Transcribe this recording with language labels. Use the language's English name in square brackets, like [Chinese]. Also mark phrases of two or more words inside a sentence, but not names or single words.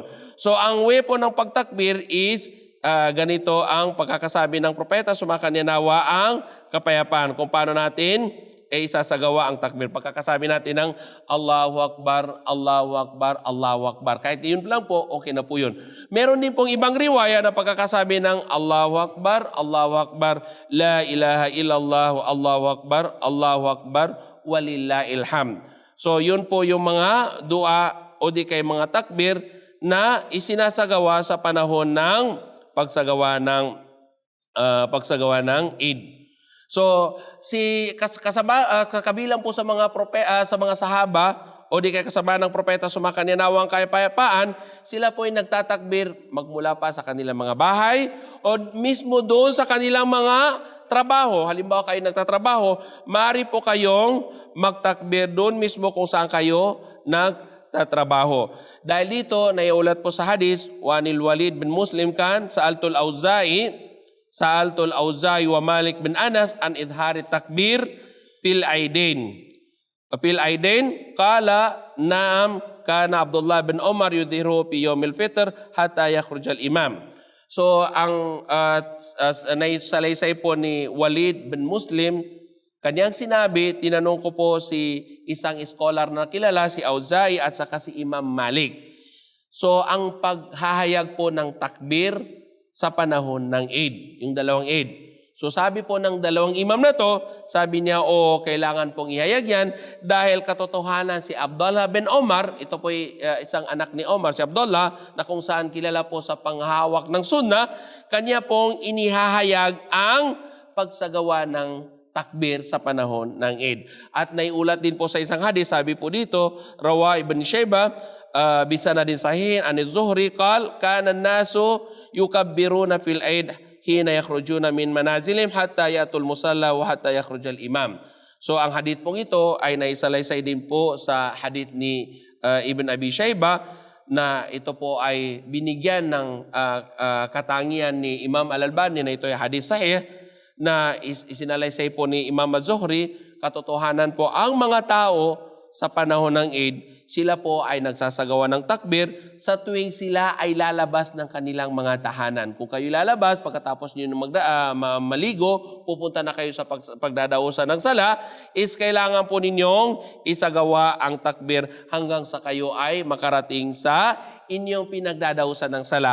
[Filipino] So, ang way po ng pagtakbir is ganito ang pagkakasabi ng propeta, sumakanya nawa ang kapayapaan. Kung paano natin isasagawa ang takbir. Pagkakasabi natin ng [Arabic] الله أكبر الله أكبر الله أكبر. [Filipino] Kahit yun lang po, okay na po yun. Meron din pong ibang riwaya na pagkakasabi ng [Arabic] الله أكبر لا إله إلا الله الله أكبر ولله الحمد. [Filipino] So yun po yung mga dua o di kay mga takbir na isinasagawa sa panahon ng pagsagawa ng Eid. So si kabilang po sa mga sa mga sahaba o di kaya kasama ng propeta sumakanyanawang kapayapaan, sila po ay nagtatakbir magmula pa sa kanilang mga bahay o mismo doon sa kanilang mga trabaho. Halimbawa kayo nagtatrabaho, maaari po kayong magtakbir doon mismo kung saan kayo nagtatrabaho. Dahil dito, naiulat po sa hadis, [Arabic] وعن الوليد بن مسلم قال سألت الأوزاعي ومالك بن أنس عن إظهار التكبير في العيدين. في العيدين قال نعم كان عبد الله بن عمر يظهره في يوم الفطر حتى يخرج الإمام. [Filipino] So ang naisalaysay po ni Walid bin Muslim, kanyang sinabi, tinanong ko po si isang scholar na kilala, si Auza'i at saka si Imam Malik. So ang paghahayag po ng takbir sa panahon ng Eid, yung dalawang Eid. So sabi po ng dalawang imam na to, sabi niya, kailangan pong ihayag yan dahil katotohanan si Abdullah bin Omar, ito po isang anak ni Omar, si Abdullah, na kung saan kilala po sa panghawak ng sunnah, kanya pong inihahayag ang pagsagawa ng takbir sa panahon ng Eid. At naiulat din po sa isang hadis, sabi po dito, [Arabic] روى ابن شيبة بسند صحيح عن الزهري كان الناس يكبرون في العيد حين يخرجون من منازلهم حتى يأتوا المصلى وحتى يخرج الإمام. [Filipino] So ang hadith pong ito ay naisalaysay din po sa hadith ni Ibn Abi Shaybah na ito po ay binigyan ng katangian ni Imam Al-Albani na ito ay [Arabic] حديث صحيح [Filipino] na isinalaysay po ni Imam Az-Zuhri. Katotohanan po ang mga tao sa panahon ng Eid, sila po ay nagsasagawa ng takbir sa tuwing sila ay lalabas ng kanilang mga tahanan. Kung kayo lalabas, pagkatapos nyo maligo, pupunta na kayo sa pagdadausan ng sala, is kailangan po ninyong isagawa ang takbir hanggang sa kayo ay makarating sa inyong pinagdadausan ng sala.